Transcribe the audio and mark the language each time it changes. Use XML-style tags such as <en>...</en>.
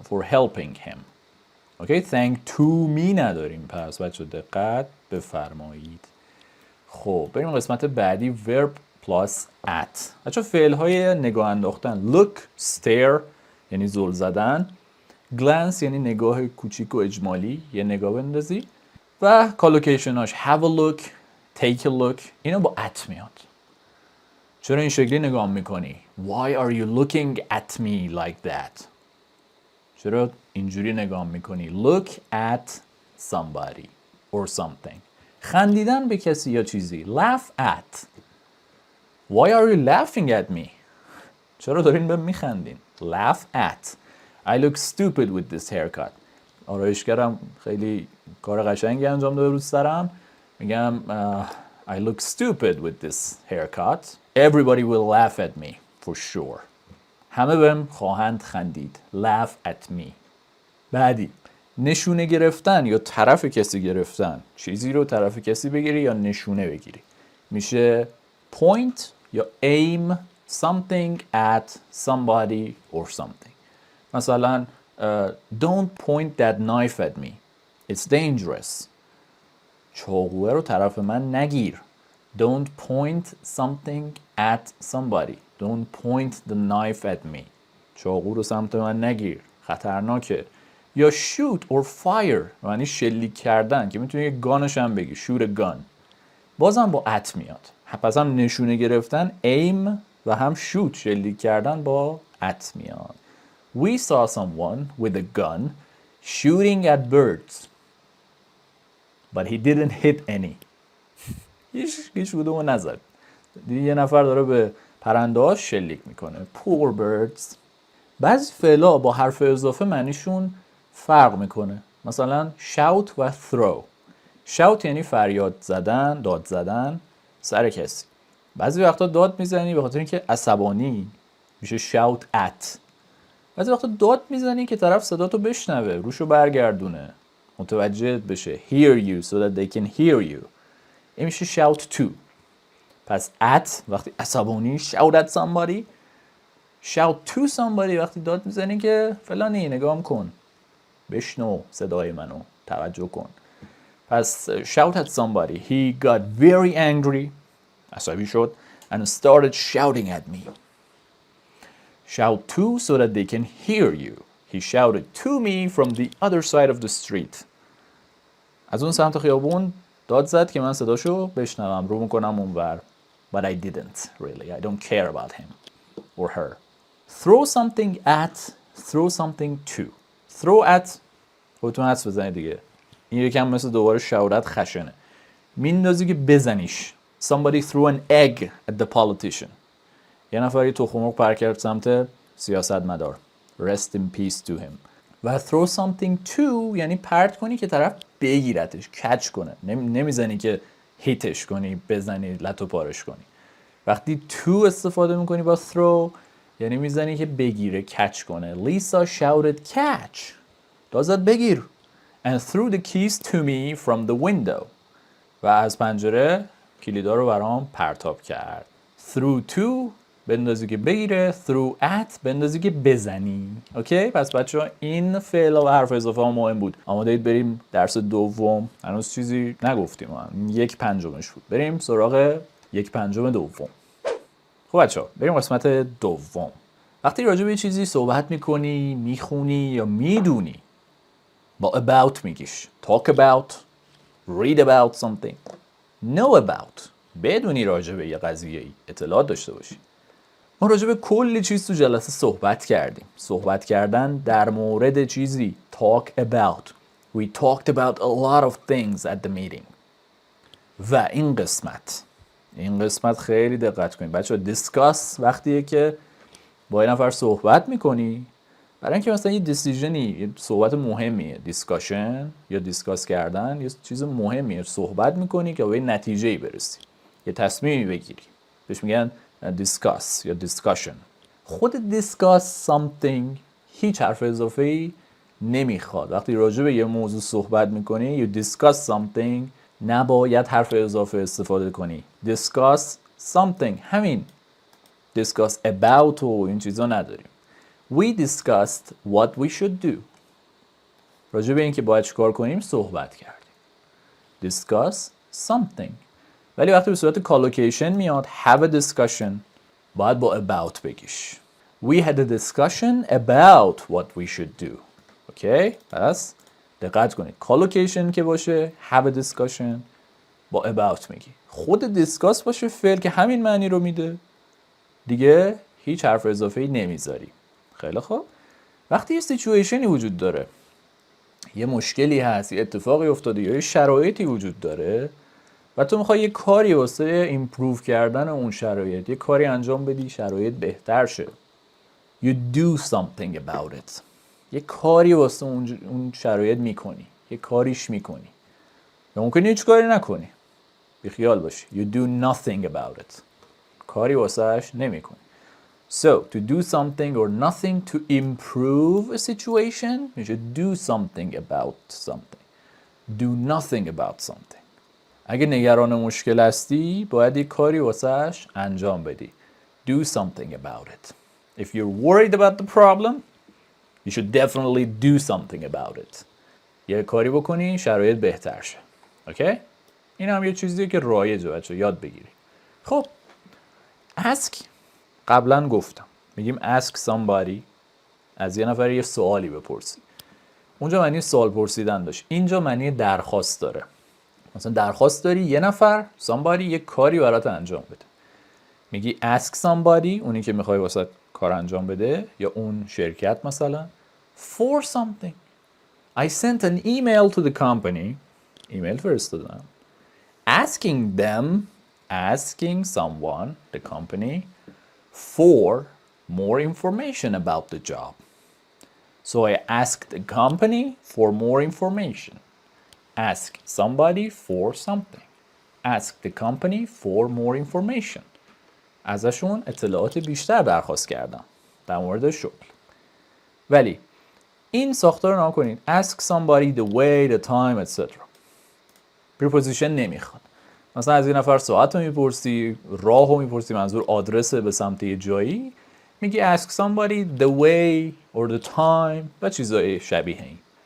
<en>For helping him.</en> <fa>اوکی؟</fa> <en>thank to me</en> <fa>نداریم. پس بچه دقت بفرمایید. خب بریم قسمت بعدی.</fa> <en>verb plus at.</en> <fa>بچه فعل های نگاه انداختن. look, stare یعنی زل زدن. glance یعنی نگاه کوچیک و اجمالی، یه نگاه بندازی. و کالوکیشناش</fa> <en>have a look, take a look</en> <fa>اینا با at میاد. چرا این شکلی نگاه میکنی؟</fa> <en>Why are you looking at me like that?</en> <fa>چرا اینجوری نگاه میکنی؟</fa> <en>Look at somebody or something.</en> <fa>خندیدن به کسی یا چیزی.</fa> <en>Laugh at. Why are you laughing at me?</en> <fa>چرا دارین به میخندین؟</fa> <en>Laugh at. I look stupid with this haircut.</en> <fa>آرایشگرم خیلی کار قشنگی انجام داده رو سرم. میگم</fa> <en>I look stupid with this haircut. Everybody will laugh at me for sure.</en> <fa>همه بهم خواهند خندید.</fa> <en>Laugh at me.</en> <fa>بعدی نشونه گرفتن یا طرف کسی گرفتن. چیزی رو طرف کسی بگیری یا نشونه بگیری. میشه</fa> <en>point یا aim something at somebody or something.</en> <fa>مثلا</fa> <en>don't point that knife at me. It's dangerous.</en> <fa>چاقوه رو طرف من نگیر.</fa> <en>Don't point something at somebody. Don't point the knife at me.</en> <fa>چاقو رو سمت من نگیر. خطرناکه. یا</fa> <en>shoot or fire</en> <fa>یعنی شلیک کردن که میتونی یک گانش هم بگی.</fa> <en>shoot a gun.</en> <fa>بازم با at میاد. پس هم نشونه گرفتن aim و هم shoot شلیک کردن با at میاد.</fa> <en>We saw someone with a gun shooting at birds. But he didn't hit any.</en> <fa>هیچ کدومو نزد. دیدی یه نفر داره به پرنده ها شلیک میکنه.</fa> <en>poor birds.</en> <fa>بعضی فعلا با حرف اضافه معنیشون فرق میکنه. مثلا shout و throw. shout یعنی فریاد زدن، داد زدن سر کسی. بعضی وقتا داد میزنی به خاطر اینکه عصبانی، میشه</fa> <en>shout at.</en> <fa>بعضی وقتا داد میزنی که طرف صداتو بشنوه، روشو برگردونه، متوجه بشه.</fa> <en>hear you so that they can hear you.</en> <fa>این میشه shout to. پس</fa> <en>at</en> <fa>وقتی عصبانی</fa> <en>shout at somebody. shout to somebody</en> <fa>وقتی داد میزنی که فلانی نگام کن، بشنو صدای منو، توجه کن. پس</fa> <en>shout at somebody. He got very angry.</en> <fa>عصبی شد.</fa> <en>And started shouting at me. Shout to so that they can hear you. He shouted to me from the other side of the street.</en> <fa>از اون سمت خیابون داد زد که من صداشو بشنوم، رو میکنم اونور.</fa> <en>But I didn't really. I don't care about him or her. Throw something at, throw something to. Throw at</en> <fa>خودتون حدس بزنید دیگه. این یکم مثل دوباره شعارت خشنه. میندازی که بزنیش.</fa> <en>Somebody threw an egg at the politician.</en> <fa>یه نفر یه تخم مرغ پر کرد سمت سیاستمدار.</fa> <en>Rest in peace to him.</en> <fa>و throw something to یعنی پرت کنی که طرف بگیرتش، کچ کنه. نمیزنی که هیتش کنی، بزنی لتو پارش کنی. وقتی to استفاده میکنی با throw یعنی میزنی که بگیره، کچ کنه.</fa> <en>Lisa shouted catch.</en> <fa>دازد بگیر.</fa> <en>And threw the keys to me from the window.</en> <fa>و از پنجره کلیدا رو برام پرتاب کرد.</fa> <en>Threw to</en> <fa>بندازی که بگیره.</fa> <en>Threw at</en> <fa>بندازی که بزنی. اوکی؟ پس بچه ها این فعل و حرف اضافه ها مهم بود. آماده اید بریم درس دوم. هنوز چیزی نگفتیم. 1/5 بود. بریم سراغ 1/5 دوم. خب بچه ها بریم قسمت دوم. وقتی راجع به چیزی صحبت میکنی، میخونی یا میدونی با about میگیش.</fa> <en>Talk about, read about something, know about.</en> <fa>بدونی راجع به یه قضیه ای اطلاعات داشته باشی. ما راجع به کلی چیز تو جلسه صحبت کردیم. صحبت کردن در مورد چیزی.</fa> <en>Talk about. We talked about a lot of things at the meeting.</en> <fa>و این قسمت خیلی دقت کنید. بچه ها discuss وقتیه که با یه نفر صحبت میکنی برای اینکه مثلا یه دیسیژنی، یه صحبت مهمیه، دیسکاشن یا دیسکاس کردن یه چیز مهمیه، صحبت میکنی که به یه نتیجه‌ای برسی، یه تصمیمی بگیری. بهش میگن دیسکاس یا دیسکاشن. خود دیسکاس something هیچ حرف اضافه‌ای نمیخواد. وقتی راجع به یه موضوع صحبت میکنی</fa> <en>you discuss something</en> <fa>نباید حرف اضافه استفاده کنی.</fa> <en>discuss something همین. discuss about</en> <fa>و این چیزا نداریم.</fa> <en>We discussed what we should do.</en> <fa>راجع به این که باید چیکار کنیم صحبت کردیم.</fa> <en>Discuss something.</en> <fa>ولی وقتی به صورت کالوکیشن میاد</fa> <en>have a discussion</en> <fa>باید با about بگیش.</fa> <en>We had a discussion about what we should do.</en> <fa>اوکی؟ پس دقت کنید. کالوکیشن که باشه</fa> <en>have a discussion</en> <fa>با about میگی. خود discuss باشه فعل که همین معنی رو میده. دیگه هیچ حرف اضافه‌ای نمیذاری. خیلی خوب. وقتی یه سیچویشنی وجود داره، یه مشکلی هست، یه اتفاقی افتاده یا یه شرایطی وجود داره و تو میخوای یه کاری واسه ایمپروو کردن اون شرایط، یه کاری انجام بدی شرایط بهتر شه.</fa> <en>You do something about it.</en> <fa>یه کاری واسه اون شرایط میکنی. یه کاریش میکنی. یا ممکنه هیچ کاری نکنی. بی خیال باشی.</fa> <en>You do nothing about it.</en> <fa>کاری واسهش نمیکنی.</fa> <en>So, to do something or nothing to improve a situation, you should do something about something. Do nothing about something.</en> <fa>اگه نگران مشکل هستی، باید یک کاری واسهش انجام بدی.</fa> <en>Do something about it. If you're worried about the problem, you should definitely do something about it.</en> <fa>یه کاری بکنی، شرایط بهتر شه. اوکی؟ این هم یه چیزیه که رایجه بچه یاد بگیری. خب، ask قبلا گفتم میگیم</fa> <en>ask somebody</en> <fa>از یه نفر یه سوالی بپرسی. اونجا معنی سوال پرسیدن داشت. اینجا معنی درخواست داره. مثلا درخواست داری یه نفر somebody یه کاری برات انجام بده. میگی</fa> <en>ask somebody</en> <fa>اونی که میخوای واسه کار انجام بده یا اون شرکت مثلا</fa> <en>for something. I sent an email to the company.</en> <fa>ایمیل فرستادم.</fa> <en>Asking someone, the company, for more information about the job. So I asked the company for more information. Ask somebody for something. Ask the company for more information.</en> <fa>ازشون اطلاعات بیشتر درخواست کردم در مورد شغل. ولی این ساختار رو نگاه کنید.</fa> <en>Ask somebody the way, the time, etc.</en> <fa>preposition نمیخواد. مثلا از یه نفر ساعت رو میپرسی، راه رو میپرسی، منظور آدرس به سمت یه جایی، میگی</fa> <en>ask somebody the way or the time</en> <fa>و چیزای شبیه این.</fa>